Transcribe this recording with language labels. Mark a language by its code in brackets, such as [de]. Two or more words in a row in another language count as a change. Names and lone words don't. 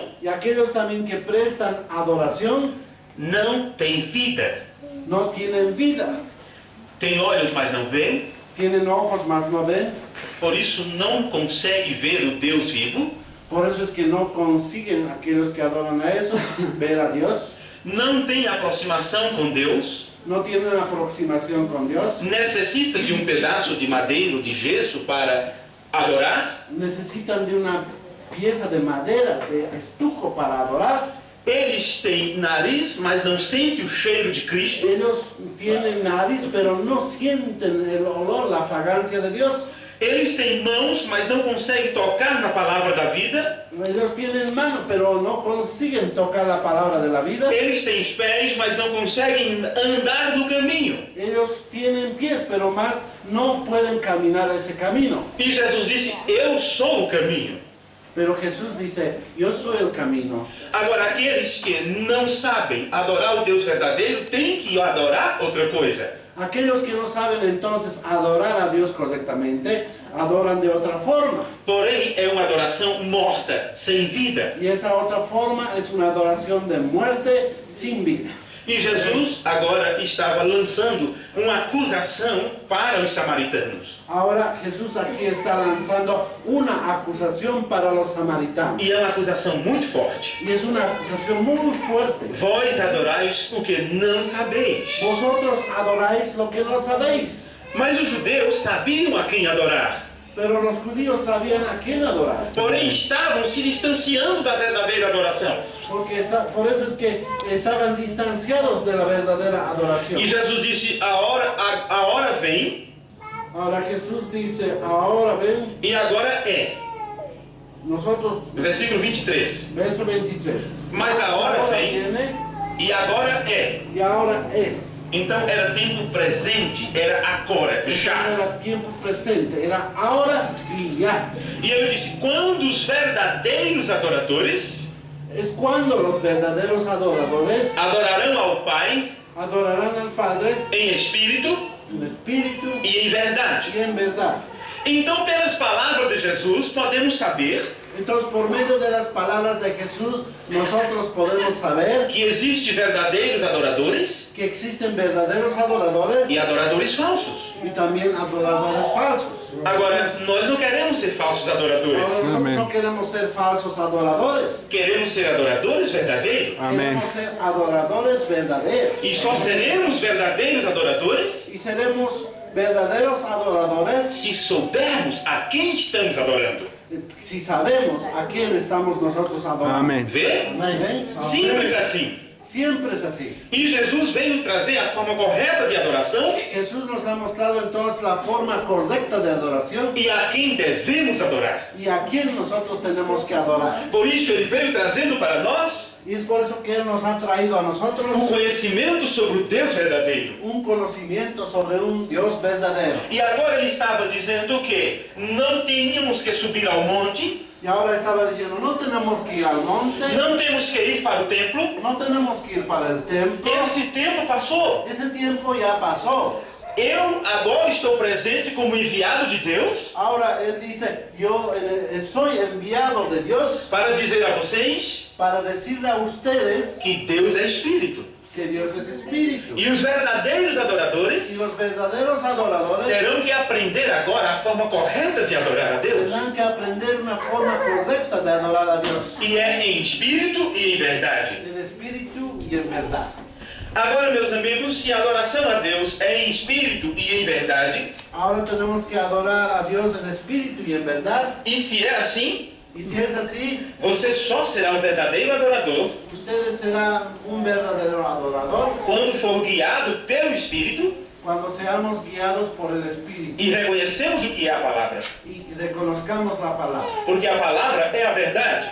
[es] y aquellos también que prestan adoración, [pt] não têm vida. [es] no tienen vida. [pt] Tem olhos, mas não veem. [es] Tienen ojos, mas no ven. [pt] Por isso não consegue ver o Deus vivo. [es] Por eso es que no consiguen aquellos que adoran a eso ver a Dios. [pt] Não tem aproximação com Deus. [es] No tienen aproximación con Dios. [pt] Necessita de um pedaço de madeira ou de gesso para adorar. [es] Necesitan de una pieza de madera, de estuco para adorar. [pt] Eles têm nariz, mas não sentem o cheiro de Cristo. [es] Ellos tienen nariz, pero no sienten el olor, la fragancia de Dios. [pt] Eles têm mãos, mas não conseguem tocar na palavra da vida. [es] Ellos tienen mano, pero no consiguen tocar la palabra de la vida. [pt] Eles têm pés, mas não conseguem andar no caminho. [es] Ellos tienen pies, pero más no pueden caminar ese camino. [pt] E Jesus disse: eu sou o caminho. [es] Pero Jesús dice, yo soy el camino. [pt] Agora, aqueles que não sabem adorar o Deus verdadeiro têm que adorar outra coisa. [es] Aquellos que no saben entonces adorar a Dios correctamente, adoran de otra forma. [pt] Porém, é uma adoração morta, sem vida. [es] Y esa otra forma es una adoración de muerte sin vida. [pt] E Jesus agora estava lançando uma acusação para os samaritanos. [es] Ahora Jesús aquí está lanzando una acusación para los samaritanos. [pt] E é uma acusação muito forte. [es] Y es una acusación muy fuerte. [pt] Vós adorais o que não sabeis. [es] Vosotros adoráis lo que no sabéis. [pt] Mas os judeus sabiam a quem adorar. [es] Pero los judíos sabían a quién adorar. [pt] Porém, estavam se distanciando da verdadeira adoração. [es] Por eso es que estaban distanciados de la verdadera adoración. [pt] E Jesus disse: a hora vem, [es] Ahora Jesús dice, ahora ven, [pt] e agora é. [es] nosotros, [pt] Versículo 23. [es] verso 23. [pt] Mas a hora [es] Ahora [pt] vem, [es] viene [pt] e agora é. [es] y ahora es. [pt] Então era tempo presente, era agora, [es] Entonces [pt] já. [es] era tiempo presente, era ahora y ya. [pt] E ele disse: quando os verdadeiros adoradores [es] Es cuando los verdaderos adoradores [pt] adorarão ao Pai [es] adorarán al Padre [pt] em espírito [es] en espíritu [pt] e em verdade. [es] y en verdad. [pt] Então, pelas palavras de Jesus, podemos saber [es] Entonces, por medio de las palabras de Jesús, nosotros podemos saber [pt] que existem verdadeiros adoradores [es] que existen verdaderos adoradores [pt] e adoradores falsos. [es] y también adoradores falsos. [pt] Agora, nós não queremos ser falsos adoradores. [es] Ahora, nosotros Amén. no queremos ser falsos adoradores, [pt] Queremos ser adoradores verdadeiros. [es] Amén. queremos ser adoradores verdaderos. [pt] E só seremos verdadeiros adoradores [es] Y seremos verdaderos adoradores [pt] se soubermos a quem estamos adorando. [es] si sabemos a quién estamos nosotros adorando. Amén. [pt] Vê? [es] Amén. [pt] Simples assim. [es] Siempre es así. [pt] E Jesus veio trazer a forma correta de adoração [es] Jesús nos ha mostrado entonces la forma correcta de adoración [pt] e a quem devemos adorar. [es] y a quién nosotros tenemos que adorar. [pt] Por isso ele veio trazendo para nós [es] Y es por eso que Él nos ha traído a nosotros [pt] o conhecimento sobre o Deus verdadeiro. [es] un conocimiento sobre un Dios verdadero. [pt] E agora ele estava dizendo que não tínhamos que subir ao monte, [es] Y ahora estaba diciendo, no tenemos que ir al monte, [pt] não temos que ir para o templo. [es] no tenemos que ir para el templo. [pt] Esse tempo passou. [es] Ese tiempo ya pasó. [pt] Eu agora estou presente como enviado de Deus [es] Ahora Él dice, yo soy enviado de Dios [pt] para dizer a vocês [es] para decirle a ustedes [pt] que Deus é Espírito. [es] que Dios es espíritu. [pt] E os verdadeiros [es] Y [pt] adoradores [es] los verdaderos adoradores [pt] terão que aprender agora a forma correta de adorar a Deus. [es] tendrán que aprender una forma correcta de adorar a Dios. [pt] E é em espírito e em verdade. [es] En espíritu y en verdad. [pt] Agora, meus amigos, se a adoração a Deus é em espírito e em verdade, [es] Ahora tenemos que adorar a Dios en espíritu y en verdad. [pt] e se é assim, [es] Y si es así, [pt] você só será um verdadeiro adorador [es] ustedes serán un verdadero adorador [pt] quando for guiado pelo Espírito [es] cuando seamos guiados por el Espíritu [pt] e reconhecemos o que é a palavra. [es] y reconozcamos la palabra. [pt] Porque a palavra é a verdade.